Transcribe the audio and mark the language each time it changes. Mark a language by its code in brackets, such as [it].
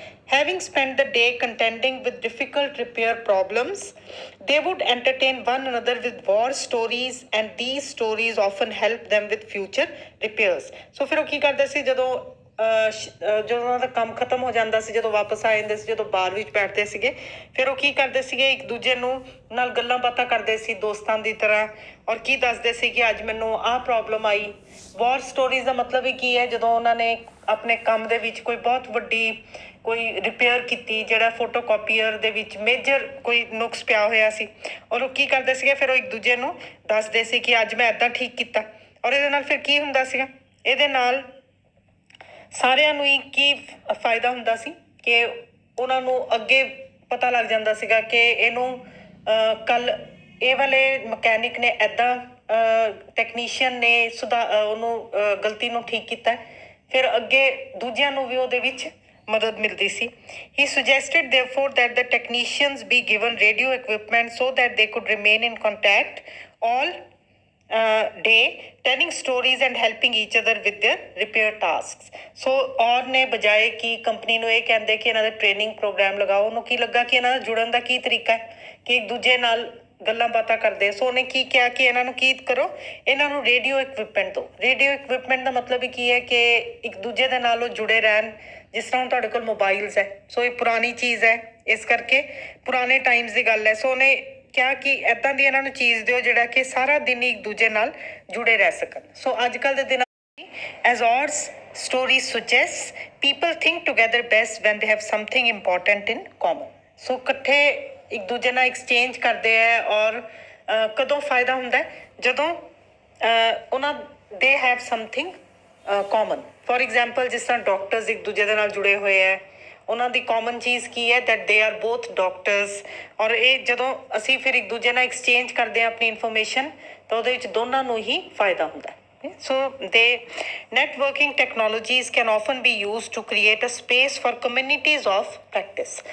[en] Having spent the day contending with difficult repair problems, they would entertain one another with war stories and these stories often help them with future repairs। [pa] So ਫਿਰ ਉਹ ਕੀ ਕਰਦੇ ਸੀ ਜਦੋਂ ਉਹਨਾਂ ਦਾ ਕੰਮ ਖਤਮ ਹੋ ਜਾਂਦਾ ਸੀ, ਜਦੋਂ ਵਾਪਸ ਆ ਜਾਂਦੇ ਸੀ, ਜਦੋਂ ਬਾਰ ਵਿੱਚ ਬੈਠਦੇ ਸੀਗੇ, ਫਿਰ ਉਹ ਕੀ ਕਰਦੇ ਸੀਗੇ, ਇੱਕ ਦੂਜੇ ਨੂੰ ਨਾਲ ਗੱਲਾਂ ਬਾਤਾਂ ਕਰਦੇ ਸੀ ਦੋਸਤਾਂ ਦੀ ਤਰ੍ਹਾਂ ਔਰ ਕੀ ਦੱਸਦੇ ਸੀ ਕਿ ਅੱਜ ਮੈਨੂੰ ਆਹ ਪ੍ਰੋਬਲਮ ਆਈ। ਵਾਰ ਸਟੋਰੀਜ਼ ਦਾ ਮਤਲਬ ਹੀ ਕੀ ਹੈ, ਜਦੋਂ ਉਹਨਾਂ ਨੇ ਆਪਣੇ ਕੰਮ ਦੇ ਵਿੱਚ ਕੋਈ ਬਹੁਤ ਵੱਡੀ ਕੋਈ ਰਿਪੇਅਰ ਕੀਤੀ, ਜਿਹੜਾ ਫੋਟੋ ਕਾਪੀਅਰ ਦੇ ਵਿੱਚ ਮੇਜਰ ਕੋਈ ਨੁਕਸ ਪਿਆ ਹੋਇਆ ਸੀ ਔਰ ਉਹ ਕੀ ਕਰਦੇ ਸੀਗੇ, ਫਿਰ ਉਹ ਇੱਕ ਦੂਜੇ ਨੂੰ ਦੱਸਦੇ ਸੀ ਕਿ ਅੱਜ ਮੈਂ ਇੱਦਾਂ ਠੀਕ ਕੀਤਾ। ਔਰ ਇਹਦੇ ਨਾਲ ਫਿਰ ਕੀ ਹੁੰਦਾ ਸੀਗਾ, ਇਹਦੇ ਨਾਲ ਸਾਰਿਆਂ ਨੂੰ ਹੀ ਕੀ ਫਾਇਦਾ ਹੁੰਦਾ ਸੀ ਕਿ ਉਹਨਾਂ ਨੂੰ ਅੱਗੇ ਪਤਾ ਲੱਗ ਜਾਂਦਾ ਸੀਗਾ ਕਿ ਇਹਨੂੰ ਕੱਲ੍ਹ ਇਹ ਵਾਲੇ ਮਕੈਨਿਕ ਨੇ ਇੱਦਾਂ ਟੈਕਨੀਸ਼ੀਅਨ ਨੇ ਉਹਨੂੰ ਗਲਤੀ ਨੂੰ ਠੀਕ ਕੀਤਾ, ਫਿਰ ਅੱਗੇ ਦੂਜਿਆਂ ਨੂੰ ਵੀ ਉਹਦੇ ਵਿੱਚ ਮਦਦ ਮਿਲਦੀ ਸੀ। [en] He suggested therefore that the technicians be given radio equipment so that they could remain in contact all day, telling stories and helping each other with their repair tasks। [pa] ਸੋ ਔਰ ਨੇ ਬਜਾਏ ਕਿ ਕੰਪਨੀ ਨੂੰ ਇਹ ਕਹਿੰਦੇ ਕਿ ਇਹਨਾਂ ਦਾ ਟ੍ਰੇਨਿੰਗ ਪ੍ਰੋਗਰਾਮ ਲਗਾਓ, ਉਹਨੂੰ ਕੀ ਲੱਗਾ ਕਿ ਇਹਨਾਂ ਦਾ ਜੁੜਨ ਦਾ ਕੀ ਤਰੀਕਾ ਹੈ ਕਿ ਇੱਕ ਦੂਜੇ ਨਾਲ ਗੱਲਾਂ ਬਾਤਾਂ ਕਰਦੇ। ਸੋ ਉਹਨੇ ਕੀ ਕਿਹਾ ਕਿ ਇਹਨਾਂ ਨੂੰ ਕੀ ਕਰੋ, ਇਹਨਾਂ ਨੂੰ ਰੇਡੀਓ ਇਕਵਿਪਮੈਂਟ ਦਿਓ। ਰੇਡੀਓ ਇਕਵਿਪਮੈਂਟ ਦਾ ਮਤਲਬ ਹੀ ਕੀ ਹੈ ਕਿ ਇੱਕ ਦੂਜੇ ਦੇ ਨਾਲ ਉਹ ਜੁੜੇ ਰਹਿਣ, ਜਿਸ ਤਰ੍ਹਾਂ ਹੁਣ ਤੁਹਾਡੇ ਕੋਲ ਮੋਬਾਈਲਸ ਹੈ। ਸੋ ਇਹ ਪੁਰਾਣੀ ਚੀਜ਼ ਹੈ, ਇਸ ਕਰਕੇ ਪੁਰਾਣੇ ਟਾਈਮਸ ਦੀ ਗੱਲ ਹੈ। ਸੋ ਉਹਨੇ ਕਿਹਾ ਕਿ ਇੱਦਾਂ ਦੀ ਇਹਨਾਂ ਨੂੰ ਚੀਜ਼ ਦਿਓ ਜਿਹੜਾ ਕਿ ਸਾਰਾ ਦਿਨ ਹੀ ਇੱਕ ਦੂਜੇ ਨਾਲ ਜੁੜੇ ਰਹਿ ਸਕਣ। ਸੋ ਅੱਜ ਕੱਲ੍ਹ ਦੇ ਦਿਨਾਂ [en] as Orr's story suggests, people think together best when they have something important in common. [pa] So ਇਕੱਠੇ ਇੱਕ ਦੂਜੇ ਨਾਲ ਐਕਸਚੇਂਜ ਕਰਦੇ ਹੈ ਔਰ ਕਦੋਂ ਫਾਇਦਾ ਹੁੰਦਾ ਹੈ ਜਦੋਂ ਉਹਨਾਂ they [en] Have something common. For example [pa] ਜਿਸ ਤਰ੍ਹਾਂ ਡਾਕਟਰਸ ਇੱਕ ਦੂਜੇ ਦੇ ਨਾਲ ਜੁੜੇ ਹੋਏ ਹੈ, ਉਹਨਾਂ ਦੀ ਕਾਮਨ ਚੀਜ਼ ਕੀ ਹੈ [en] That they are both doctors. [pa] ਔਰ ਇਹ ਜਦੋਂ ਅਸੀਂ ਫਿਰ ਇੱਕ ਦੂਜੇ ਨਾਲ ਐਕਸਚੇਂਜ ਕਰਦੇ ਹਾਂ ਆਪਣੀ ਇਨਫੋਰਮੇਸ਼ਨ ਤਾਂ ਉਹਦੇ ਵਿੱਚ ਦੋਨਾਂ ਨੂੰ ਹੀ ਫਾਇਦਾ ਹੁੰਦਾ ਹੈ। [en] So networking technologies can often be used to create a space for communities of practice.